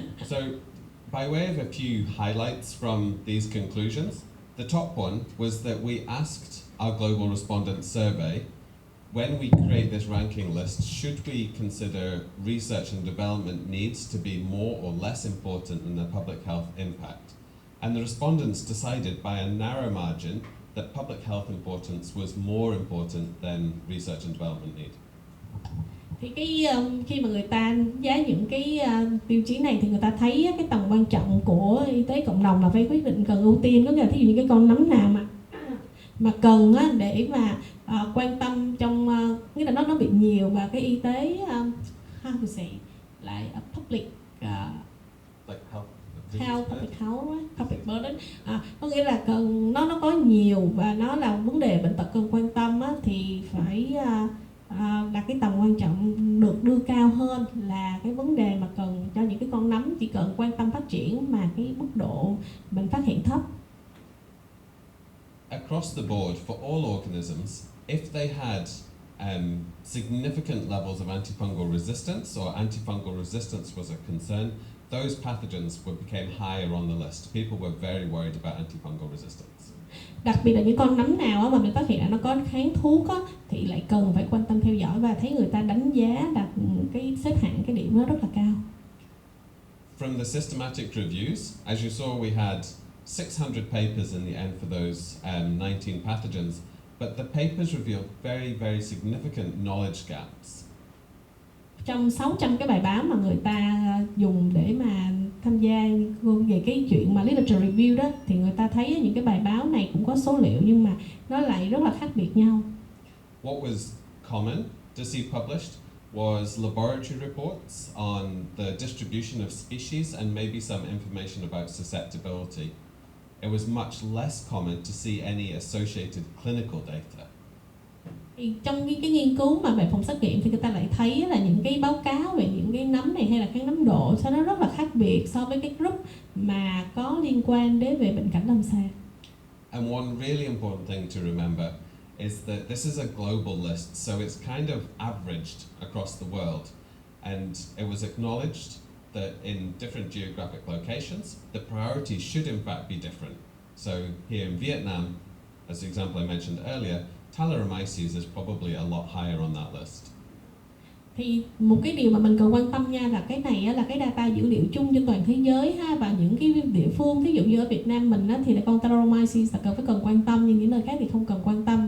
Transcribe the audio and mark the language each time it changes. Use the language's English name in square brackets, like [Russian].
[English] So, by way of a few highlights from these conclusions, the top one was that we asked our global respondent survey, when we create this ranking list, should we consider research and development needs to be more or less important than the public health impact? And the respondents decided by a narrow margin that public health importance was more important than research and development need. [Vietnamese] Thì khi mà người ta đánh giá những cái tiêu chí này thì người ta thấy cái tầm quan trọng của y tế cộng đồng là phải quyết định cần ưu tiên, có nghĩa là thí dụ những cái con nấm nào mà cần á, để mà quan tâm trong nghĩa là nó bị nhiều, và cái y tế [English] how to say [Vietnamese] lại public [English] like health, public health, public burden, [Vietnamese] có nghĩa là nó có nhiều và nó là vấn đề bệnh tật cần quan tâm á, thì phải đặt cái tầm quan trọng được đưa cao hơn là cái vấn đề mà cần cho những cái con nấm chỉ cần quan tâm phát triển mà cái mức độ bệnh phát hiện thấp. [English] Across the board for all organisms, if they had significant levels of antifungal resistance or antifungal resistance was a concern, those pathogens became higher on the list. People were very worried about antifungal resistance. [Vietnamese] Đặc biệt là những con nấm nào mà mình phát hiện là nó có kháng thuốc á, thì lại cần phải quan tâm theo dõi và thấy người ta đánh giá đặt cái xếp hạng cái điểm nó rất là cao. [English] From the systematic reviews, as you saw, we had 600 papers in the end for those 19 pathogens, but the papers revealed very, very significant knowledge gaps. [Vietnamese] Trong 600 cái bài báo mà người ta dùng để mà tham gia về cái chuyện mà literature review đó, thì người ta thấy những cái bài báo này cũng có số liệu nhưng mà nó lại rất là khác biệt nhau. [English] What was common to see published was laboratory reports on the distribution of species and maybe some information about susceptibility. It was much less common to see any associated clinical data. [Vietnamese] Thì trong cái nghiên cứu mà về phòng xét nghiệm thì người ta lại thấy là những cái báo cáo về những cái nấm này hay là kháng nấm độ sao nó rất là khác biệt so với cái group mà có liên quan đến về bệnh cảnh lâm sàng. [English] And one really important thing to remember is that this is a global list, so it's kind of averaged across the world, and it was acknowledged that in different geographic locations, the priorities should in fact be different. So here in Vietnam, as the example I mentioned earlier, Thalassemia is probably a lot higher on that list. [Vietnamese] Thì một cái điều mà mình cần quan tâm nha là cái này là cái data dữ liệu chung trên toàn thế giới ha, và những cái địa phương, ví dụ như ở Việt Nam mình thì là con Thalassemia là cần quan tâm, nhưng những nơi khác thì không cần quan tâm.